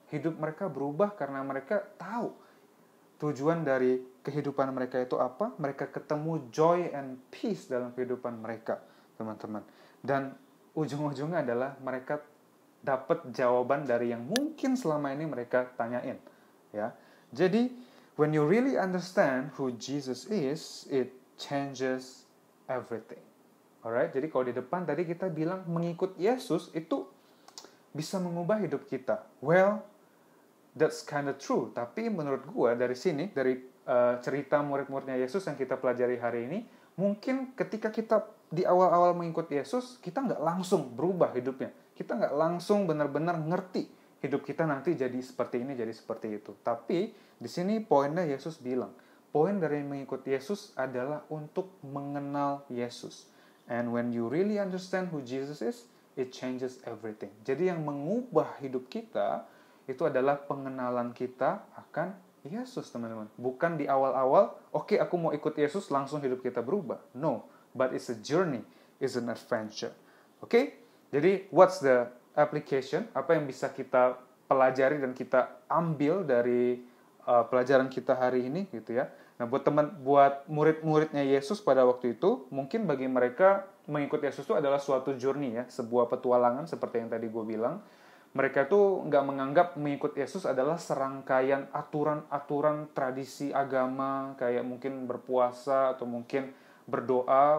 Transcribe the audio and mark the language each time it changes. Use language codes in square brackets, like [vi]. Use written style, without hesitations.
[id] Hidup mereka berubah karena mereka tahu tujuan dari kehidupan mereka itu apa. Mereka ketemu [en] joy and peace [id] dalam kehidupan mereka, teman-teman. Dan ujung-ujungnya adalah mereka dapat jawaban dari yang mungkin selama ini mereka tanyain, ya. [en] Jadi, when you really understand who Jesus is, it changes everything. [id] Alright? Jadi kalau di depan tadi kita bilang mengikut Yesus itu bisa mengubah hidup kita. [en] Well, that's kind of true. [id] Tapi menurut gua dari sini, dari cerita murid-muridnya Yesus yang kita pelajari hari ini, mungkin ketika kita di awal-awal mengikut Yesus, kita nggak langsung berubah hidupnya. Kita nggak langsung benar-benar ngerti hidup kita nanti jadi seperti ini, jadi seperti itu. Tapi di sini poinnya Yesus bilang, poin dari mengikut Yesus adalah untuk mengenal Yesus. [en] And when you really understand who Jesus is, it changes everything. [id] Jadi yang mengubah hidup kita itu adalah pengenalan kita akan Yesus, teman-teman. Bukan di awal-awal, oke, aku mau ikut Yesus, langsung hidup kita berubah. [en] No, but it's a journey, it's an adventure. Oke? Jadi, what's the application? [id] Apa yang bisa kita pelajari dan kita ambil dari pelajaran kita hari ini, gitu ya. Nah, buat murid-muridnya Yesus pada waktu itu, mungkin bagi mereka mengikut Yesus itu adalah suatu journey ya, sebuah petualangan seperti yang tadi gue bilang. Mereka tuh nggak menganggap mengikut Yesus adalah serangkaian aturan-aturan tradisi agama, kayak mungkin berpuasa atau mungkin berdoa.